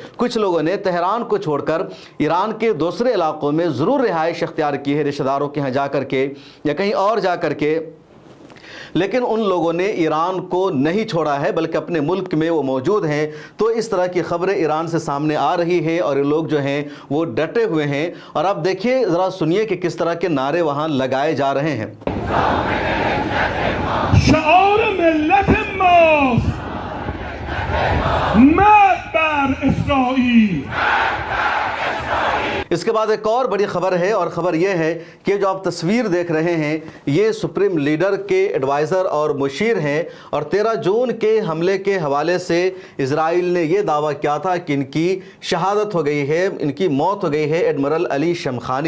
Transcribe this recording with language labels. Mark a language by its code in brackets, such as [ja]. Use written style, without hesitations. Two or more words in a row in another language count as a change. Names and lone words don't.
[ur] کچھ لوگوں نے تہران کو چھوڑ کر ایران کے دوسرے علاقوں میں ضرور رہائش اختیار کی ہے، رشتہ داروں کے ہاں جا کر کے یا کہیں اور جا کر کے، لیکن ان لوگوں نے ایران کو نہیں چھوڑا ہے بلکہ اپنے ملک میں وہ موجود ہیں۔ تو اس طرح کی خبریں ایران سے سامنے آ رہی ہے اور یہ لوگ جو ہیں وہ ڈٹے ہوئے ہیں۔ اور اب دیکھیے، ذرا سنیے کہ کس طرح کے نعرے وہاں لگائے جا رہے ہیں۔ [fa] شعار ملت ماست مرگ بر اسرائیل۔ [ur] اس کے بعد ایک اور بڑی خبر ہے، اور خبر یہ ہے کہ جو آپ تصویر دیکھ رہے ہیں یہ سپریم لیڈر کے ایڈوائزر اور مشیر ہیں، اور 13 جون کے حملے کے حوالے سے اسرائیل نے یہ دعویٰ کیا تھا کہ ان کی شہادت ہو گئی ہے، ان کی موت ہو گئی ہے، ایڈمرل علی شمخانی۔